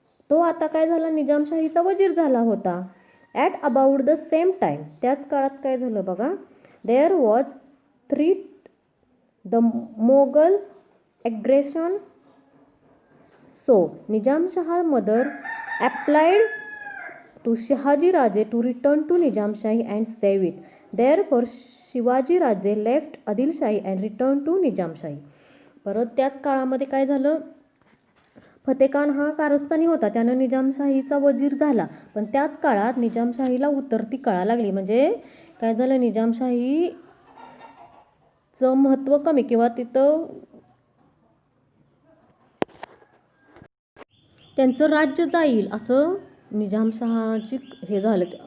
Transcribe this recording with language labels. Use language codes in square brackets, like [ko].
[mr] तो आता काय झाला, निजामशाहीचा वजीर झाला होता. [en] At about the same time. [mr] त्याच काळात काय झालं बघा, [en] There was threat the Mughal aggression. So Nizamshah mother applied to Shahaji Raje to return to Nizamshahi and save it. Therefore, Shivaji Raje left Adilshahi and returned to Nizamshahi. [mr] परत त्याच काळामध्ये काय झालं, फतेह खान हा कारस्थानी होता, त्यानं निजामशाहीचा वजीर झाला. पण त्याच काळात निजामशाहीला उतरती कळा लागली. म्हणजे काय झालं, निजामशाहीचं महत्त्व कमी किंवा तिथं त्यांचं राज्य जाईल असं निजामशहाची हे झालं,